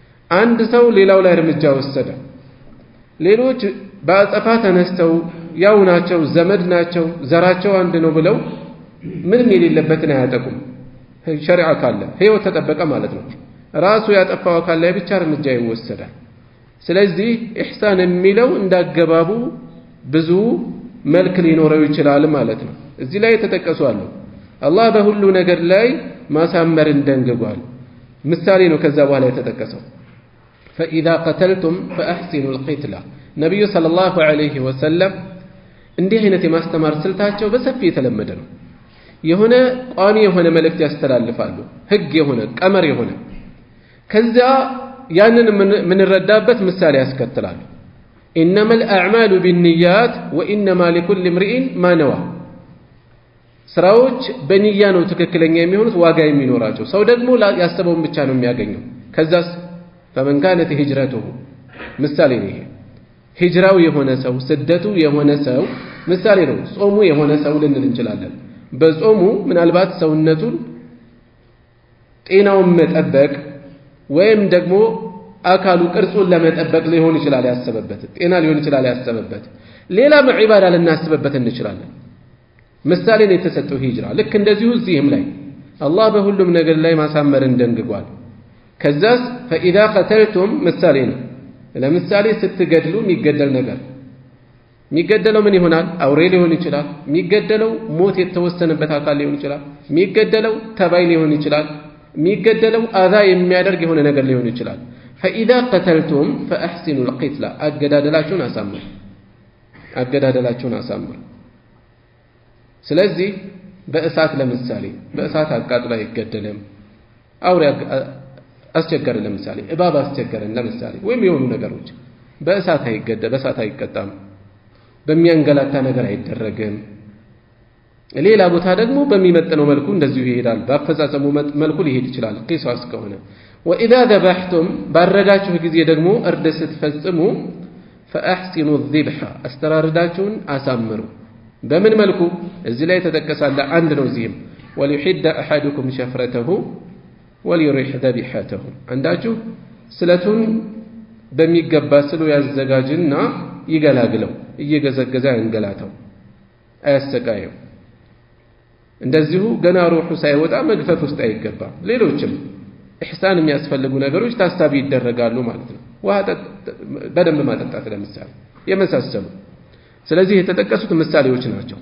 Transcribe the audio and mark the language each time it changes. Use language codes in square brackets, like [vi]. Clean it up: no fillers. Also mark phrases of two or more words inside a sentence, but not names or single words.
[am] አንድ ሰው ሌላው ላይ እርምጃ ወሰደ ሌሎች በአጸፋ ተነስተው ያው ናቸው ዘመድ ናቸው ዘራቸው አንድ ነው ብለው ምንም የሌለበትን አያጠቁም ሸሪዓ ካለ ህይወት ተጠበቀ ማለት ነው ራሱ ያጠፋው ካለ ብቻ እርምጃ ይወሰዳል ስለዚህ ኢህሳን የሚለው እንዳገባቡ ብዙ መልክ ሊኖረው ይችላል ማለት ነው እዚህ ላይ ተጠቀሱ አሉ አላህ በሁሉ ነገር ላይ ማሳመርን ደንግጓል ምሳሌ ነው ከዛ በኋላ የተጠቀሰው [ar] فإذا قتلتم فأحسنوا القتلة [am] ነብዩ [ar] صلى الله عليه وسلم [am] እንዲህ አይነት የማስተማር ስልታቸው በሰፊ የተለመደ ነው የሆነ ቋሚ የሆነ መልእክት ያስተላልፋሉ ህግ የሆነ ቀመር የሆነ ከዛ ያንን ምንረዳበት ምሳሌ ያስከትላሉ [ar] إنما الأعمال بالنيات وإنما لكل امرئ ما نوى [am] ስራዎች በንያ ነው ትክክለኛ የሚሆኑት ዋጋ የሚኖራቸው ሰው ደግሞ ያሰበውን ብቻ ነው የሚያገኘው ከዛስ [ar] فمن كانت هجرته [am] ምሳሌ ነው ይሄ ሂጅራው የሆነ ሰው ስደቱ የሆነ ሰው ምሳሌ ነው ጾሙ የሆነ ሰው ልንል እንችላለን በጾሙ ምናልባት ሰውነቱን ጤናውን መጠበቅ ወይም ደግሞ አካሉ ቅርጹን ለመጠበቅ ሊሆን ይችላል ያሰበበት ጤና ሊሆን ይችላል ያሰበበት ሌላም ዒባዳ ልናስበበት እንችላለን ምሳሌ ነው የተሰጠው ሂጅራ ልክ እንደዚሁ እዚህም ላይ አላህ በሁሉም ነገር ላይ ማሳመርን ደንግጓል ከዛስ [ar] فإذا قتلتم [am] ምሳሌ ነው ለምሳሌ ስትገድሉ የሚገደል ነገር የሚገደለው ምን ይሆናል አውሬ ሊሆን ይችላል የሚገደለው ሞት የተወሰነበት አካል ሊሆን ይችላል የሚገደለው ተባይ ሊሆን ይችላል የሚገደለው አዛ የሚያደርግ የሆነ ነገር ሊሆን ይችላል [ar] فإذا قتلتم فأحسنوا القتلة [am] አገዳደላችሁን አሳምሩ ስለዚህ በእሳት ለምሳሌ በእሳት አቃጥሎ አይገደልም አውሬ አስቸገረ ለምሳሌ እባብ አስቸገረን ለምሳሌ ወይም የሆኑ ነገሮች በእሳት አይቀጣም በሚያንገላታ ነገር አይደረግም ሌላ ቦታ ደግሞ በሚመጥነው መልኩ እንደዚሁ ይሄዳል በአፈጻጸሙ መልኩ ሊሄድ ይችላል ቂሳስ ከሆነ [ar] وإذا ذبحتم [am] ባረዳችሁ ጊዜ ደግሞ እርድ ስትፈጽሙ [ar] فأحسنوا الذبح [am] አስተራረዳችሁን አሳምሩ በምን መልኩ እዚህ ላይ ተጠቀሳለ አንድ ነው እዚህም [ar] وليحد أحدكم شفرته وليريح ذبيحته [am] አንዳችሁ ስለቱን በሚገባ ስሉ ያዘጋጅና ይገላግለው እየገዘገዘ አንገላታው አያሰቃየው እንደዚሁ ገና ሩሑ ሳይወጣ መግፈፍ ውስጥ አይገባም ሌሎችም ኢህሳን የሚያስፈልጉ ነገሮች ታሳቢ ይደረጋሉ ማለት ነው ውሃ በደንብ ማጠጣት ለምሳሌ የመሳሰሉ ስለዚህ የተጠቀሱት ምሳሌዎች ናቸው